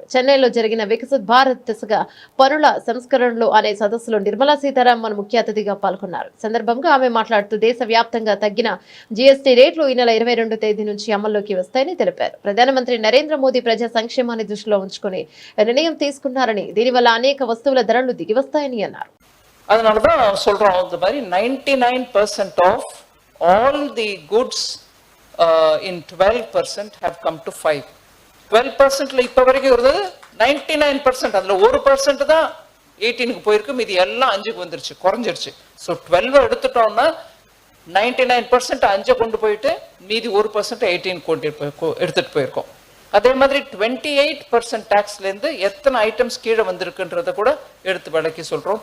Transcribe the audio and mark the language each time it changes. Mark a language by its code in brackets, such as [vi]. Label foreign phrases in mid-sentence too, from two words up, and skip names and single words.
[te] చెన్నైలో జరిగిన వికసిత్ భారత్ దిశగా పన్నుల సంస్కరణలు అనే సదస్సులో నిర్మలా సీతారామన్ ముఖ్య అతిథిగా పాల్గొన్నారు. సందర్భంగా ఆమె మాట్లాడుతూ దేశవ్యాప్తంగా తగ్గిన జీఎస్టీ రేట్లు ఈ నెల 22వ తేదీ నుంచి అమల్లోకి వస్తాయని తెలిపారు. ప్రధానమంత్రి నరేంద్ర మోదీ ప్రజా సంక్షేమాన్ని దృష్టిలో ఉంచుకుని నిర్ణయం తీసుకున్నారని, దీనివల్ల అనేక వస్తువుల ధరలు దిగివస్తాయని అన్నారు. [ta] அதனாலதான் சொல்றோம், இந்த மாதிரி [en] 99% of all the goods in 12% have come to 5. [ta] 12%ல இப்ப வரைக்கும் இருந்தது 99%. அதுல 1% தான் 18க்கு போயிருக்கு, மீதி எல்லாம் 5க்கு வந்துருச்சு, குறைஞ்சிருச்சு. ஸோ 12 எடுத்துட்டோம்னா 99% 5 கொண்டு போயிட்டு மீதி 1% 18 கொண்டு எடுத்துட்டு போயிருக்கோம். அதே மாதிரி 28% டாக்ஸ்ல இருந்து எத்தனை ஐட்டம்ஸ் கீழே வந்திருக்குன்றத கூட எடுத்து விளக்கி சொல்றோம்.